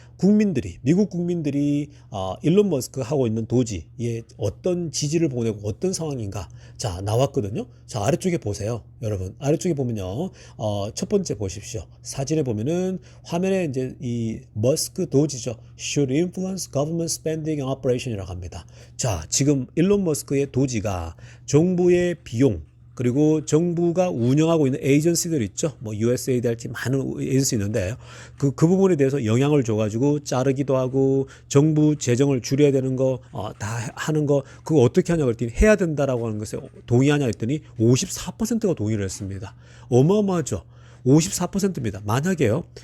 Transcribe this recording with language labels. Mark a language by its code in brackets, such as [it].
[ko] 국민들이, 미국 국민들이 일론 머스크 하고 있는 도지에 어떤 지지를 보내고 어떤 상황인가. 자, 나왔거든요. 자, 아래쪽에 보세요. 여러분, 아래쪽에 보면요. 첫 번째 보십시오. 사진에 보면은 화면에 이제 이 머스크 도지죠. [en] Should influence government spending and operation [ko] 이라고 합니다. 자, 지금 일론 머스크의 도지가 정부의 비용, 그리고 정부가 운영하고 있는 에이전시들 있죠. 뭐 USAID 할지 많은 에이전시 있는데 그 부분에 대해서 영향을 줘가지고 자르기도 하고 정부 재정을 줄여야 되는 거 다 하는 거 그거 어떻게 하냐고 했더니 해야 된다라고 하는 것에 동의하냐 했더니 54%가 동의를 했습니다. 어마어마하죠. 54%입니다. 만약에요.